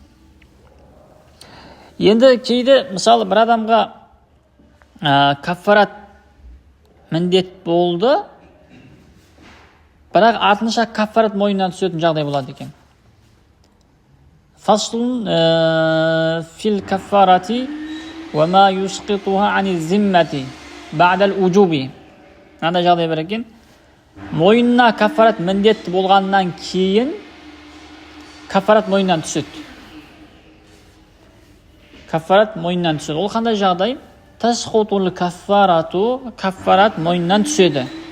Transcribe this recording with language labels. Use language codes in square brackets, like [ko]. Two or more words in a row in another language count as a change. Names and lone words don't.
[kk] Енді кейде, мысалы, бір адамға каффарат міндет болды, бірақ артынша каффарат мойнынан түсетін жағдай болады екен. [ar] فصل في الكفارة وما يسقطها عن ذمته بعد الوجوب. [kk] Мынандай жағдай бар екен. Мойнына каффарат міндет болғаннан кейін каффарат мойнынан түседі. Каффарат мойнынан түседі. Ол қандай жағдай? [ar] تسقط الكفارة, [kk] каффарат мойнынан түседі.